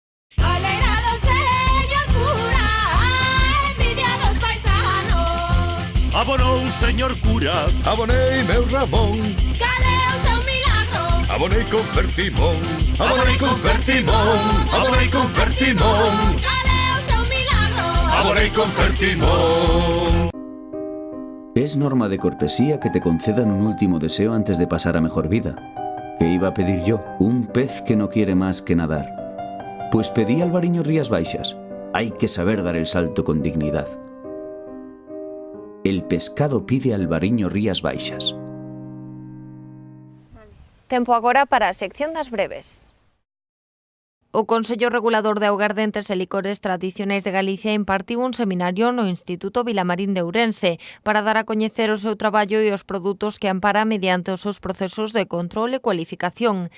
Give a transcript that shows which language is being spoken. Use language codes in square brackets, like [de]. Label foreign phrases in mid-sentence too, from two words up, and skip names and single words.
[gl] Abonou, señor cura, abonei meu Ramón. Caleu seu milagro. Abonei con Fertimón, abonei con Fertimón, abonei con Fertimón. Caleu seu milagro. Abonei con Fertimón. [es] Es norma de cortesía que te concedan un último deseo antes de pasar a mejor vida. ¿Qué iba a pedir yo? Un pez que no quiere más que nadar. Pues pedí Albariño Rías Baixas. Hay que saber dar el salto con dignidad. El pescado pide Albariño Rías Baixas. [gl] Tempo agora para a sección das breves. O Consello Regulador de Augardentes e Licores Tradicionais de Galicia impartiu un seminario no Instituto Vilamarín de Ourense para dar a coñecer o seu traballo e os produtos que ampara mediante os seus procesos de control e cualificación.